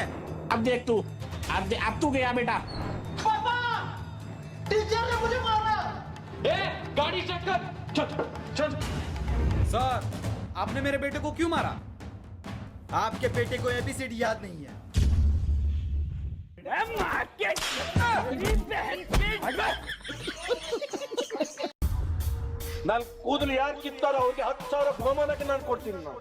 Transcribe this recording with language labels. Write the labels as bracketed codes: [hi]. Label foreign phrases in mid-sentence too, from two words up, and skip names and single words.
[hi] अब देख तू, अब तू गया बेटा। टीचर ने मुझे मारा। गाड़ी स्टार्ट कर। चल। सर, आपने मेरे बेटे को क्यों मारा? आपके बेटे को एबीसीडी याद नहीं है। [kn] ನಾನು ಕೂದಲು ಯಾರು ಕಿತ್ತಾರೋ ಅವ್ರಿಗೆ 10,000 ಬಹುಮಾನಕ್ಕೆ ನಾನು ಕೊಡ್ತೀನಿ ನಾನು.